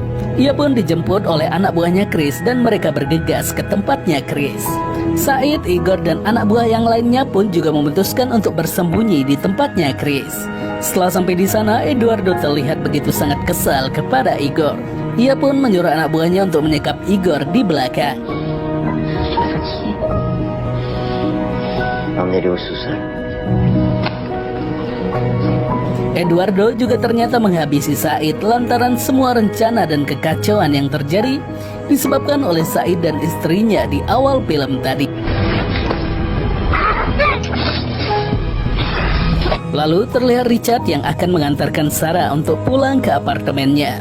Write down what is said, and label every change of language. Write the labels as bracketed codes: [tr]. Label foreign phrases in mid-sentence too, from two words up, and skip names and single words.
[id] Ia pun dijemput oleh anak buahnya Chris dan mereka bergegas ke tempatnya Chris. Said, Igor, dan anak buah yang lainnya pun juga memutuskan untuk bersembunyi di tempatnya Chris. Setelah sampai di sana, Eduardo terlihat begitu sangat kesal kepada Igor. Ia pun menyuruh anak buahnya untuk menyekap Igor di belakang. [fr] Emmenez-le au sous-sol. [id] Eduardo juga ternyata menghabisi Said lantaran semua rencana dan kekacauan yang terjadi disebabkan oleh Said dan istrinya di awal film tadi. Lalu terlihat Richard yang akan mengantarkan Sarah untuk pulang ke apartemennya.